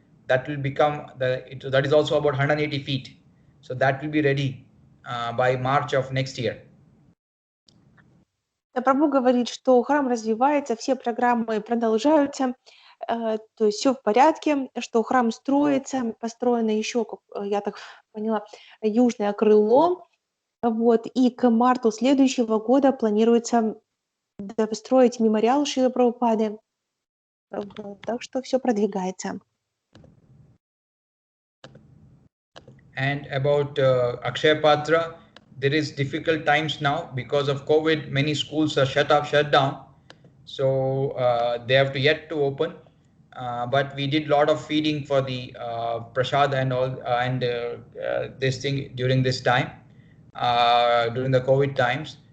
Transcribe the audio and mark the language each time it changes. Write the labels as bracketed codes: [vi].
[en] That will become that is also about 180 feet. So that will be ready by March of next year. [ru] Прабху говорит, что храм развивается, все программы продолжаются, то есть все в порядке, что храм строится, построено еще, как я так поняла, южное крыло, вот, и к марту следующего года планируется построить мемориал Шрилы Прабхупады, вот, так что все продвигается. [en] And about Akshaya Patra, there is difficult times now because of COVID. Many schools are shut down, so they have yet to open. But we did a lot of feeding for the prasad and all, and this thing during this time, during the COVID times.